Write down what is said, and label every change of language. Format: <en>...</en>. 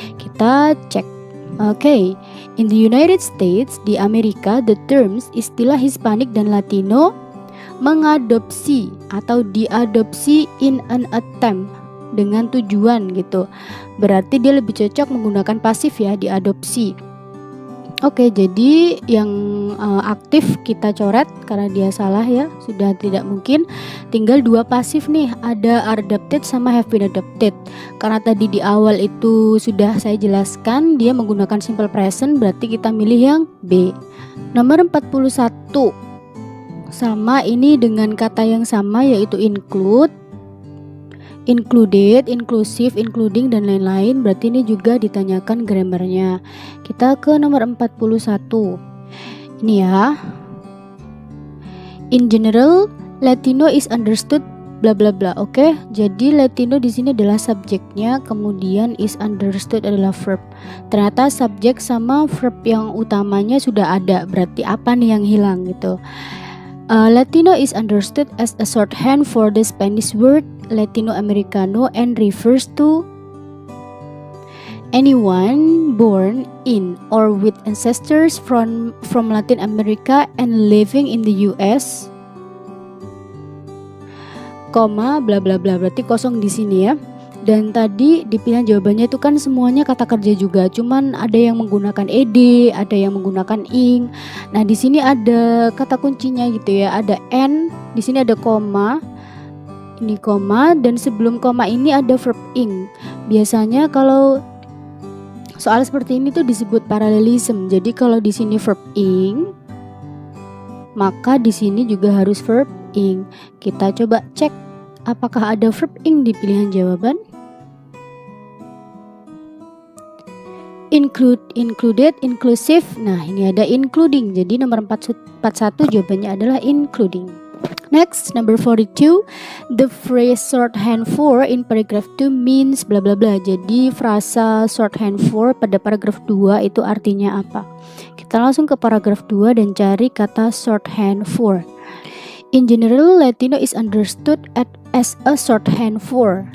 <id>Kita cek. Oke,</id> <en>in the United States,</en> <id>di Amerika,</id> <en>the terms</en> <id>istilah Hispanic dan Latino mengadopsi atau diadopsi</id> <en>in an attempt.</en> <id>dengan tujuan gitu. Berarti dia lebih cocok menggunakan pasif ya, diadopsi. Oke, jadi yang aktif kita coret karena dia salah ya, sudah tidak mungkin. Tinggal dua pasif nih, ada</id> <en>are adopted</en> <id>sama</id> <en>have been adopted.</en> <id>Karena tadi di awal itu sudah saya jelaskan dia menggunakan simple present, berarti kita milih yang B. Nomor 41 sama ini dengan kata yang sama yaitu</id> <en>include, included, inclusive, including</en> <id>dan lain-lain. Berarti ini juga ditanyakan grammarnya. Kita ke nomor 41. Ini ya.</id> <en>In general, Latino is understood bla bla bla.</en> <id>Oke, jadi Latino di sini adalah subjeknya, kemudian</id> <en>is understood</en> <id>adalah verb. Ternyata subjek sama verb yang utamanya sudah ada. Berarti apa nih yang hilang gitu?</id> <en>Latino is understood as a shorthand for the Spanish word Latino Americano and refers to anyone born in or with ancestors from Latin America and living in the US,</en> <id>koma</id> <en>bla bla bla.</en> <id>Berarti kosong di sini ya. Dan tadi di pilihan jawabannya itu kan semuanya kata kerja juga, cuman ada yang menggunakan ed, ada yang menggunakan ing. Nah, di sini ada kata kuncinya gitu ya, ada n, di sini ada koma. Ini koma dan sebelum koma ini ada verb ing. Biasanya kalau soal seperti ini tuh disebut paralelism. Jadi kalau di sini verb ing, maka di sini juga harus verb ing. Kita coba cek apakah ada verb ing di pilihan jawaban.</id> <en>Include, included, inclusive.</en> <id>Nah, ini ada including. Jadi nomor 41 jawabannya adalah including.</id> <en>Next, number 42. The phrase shorthand for in paragraph 2 means bla bla bla.</en> <id>Jadi frasa shorthand for pada paragraf 2 itu artinya apa? Kita langsung ke paragraf 2 dan cari kata shorthand for.</id> <en>In general, Latino is understood as a shorthand for.</en>